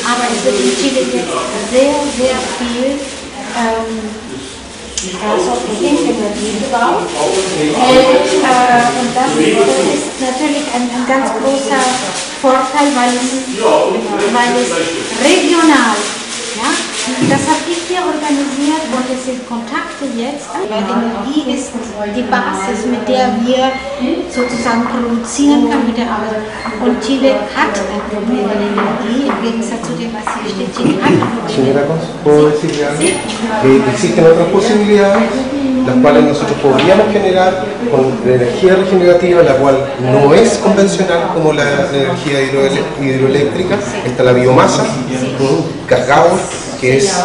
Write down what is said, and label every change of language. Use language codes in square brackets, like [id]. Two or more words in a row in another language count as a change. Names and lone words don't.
[de] Aber es wird in Chile jetzt sehr, sehr viel Windenergie gebaut und das ist natürlich ein ganz großer Vorteil, weil es regional, ja, das habe ich hier organisiert und es sind Kontakte jetzt, weil Energie ist die Basis, mit der wir sozusagen produzieren können mit der Arbeit. Und Chile hat ein Problem mit Energie, im Gegensatz zu dem, was hier steht. Chile hat ein Problem. [es] Señora Cons, ¿puedo decirle algo? Existen otras posibilidades, las cuales nosotros podríamos generar con energía regenerativa, la cual no es convencional como la energía hidroeléctrica. Está la biomasa, cacao, que es...